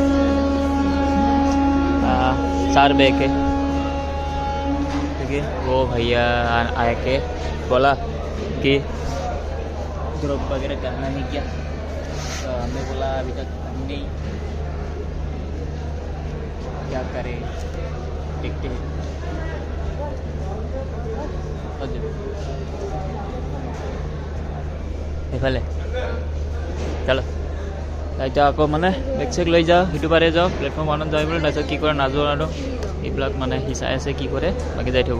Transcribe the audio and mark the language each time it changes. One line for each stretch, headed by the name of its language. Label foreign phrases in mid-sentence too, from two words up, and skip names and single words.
Hindi: 4 बैग है, ठीक है। वो भैया आए के बोला कि ड्रॉप वगैरह करना है क्या, तो हमने बोला अभी तक नहीं, क्या करें देखते हैं।
Assamese: এইফালে চলো এতিয়া আকৌ মানে বেগ চেক লৈ যাওঁ, সিটো পাৰে যাওঁ, প্লেটফৰ্ম 1ত যাই বোলো, তাৰপিছত কি কৰে নাজানো আৰু, এইবিলাক মানে সি চাই আছে কি কৰে, বাকী যাই থাকোঁ।